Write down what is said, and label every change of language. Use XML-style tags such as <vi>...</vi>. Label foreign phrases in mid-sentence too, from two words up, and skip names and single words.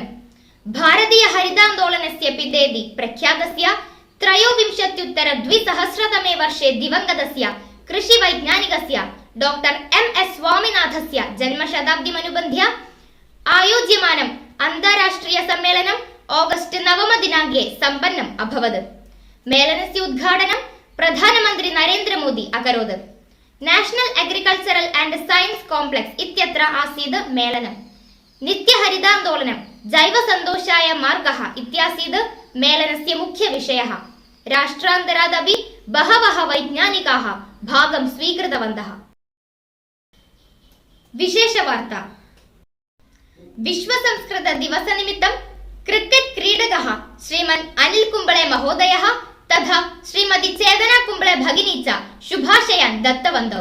<sa>भारतीय हरितान्दोलनस्य पितेति प्रख्यातस्य 23-2000 वर्षे दिवङ्गतस्य कृषिवैज्ञानिकस्य डॉक्टर एम्.एस्. स्वामिनाथस्य जन्मशताब्दीमनुबन्ध्य आयोज्यमानम् अन्ताराष्ट्रिय सम्मेलनं ऑगस्ट 9 दिनाङ्के सम्पन्नम् अभवत्। मेलनस्य उद्घाटनं प्रधानमन्त्री नरेन्द्र मोदी अकरोत्। നാഷണൽ അഗ്രികൾച്ചറൽ ആൻഡ് സയൻസ് കോംപ്ലക്സ് ഇത്യത്ര ആसीत् मेलनम् नित्यहरितान्दोलनं जैवसन्तोषाय मार्गः इत्यासीत् मेलनस्य मुख्यविषयः। राष्ट्रान्तरादपि बहवः वैज्ञानिकाः भागं स्वीकृतवन्तः। विशेषवार्ता विश्वसंस्कृतदिवसनिमित्तं क्रिकेट् क्रीडकः श्रीमन् अनिल कुम्बळे महोदयः तथा श्रीमती चेतना कुम्बळे भगिनी च शुभाशयान् दत्तवन्तौ।</sa>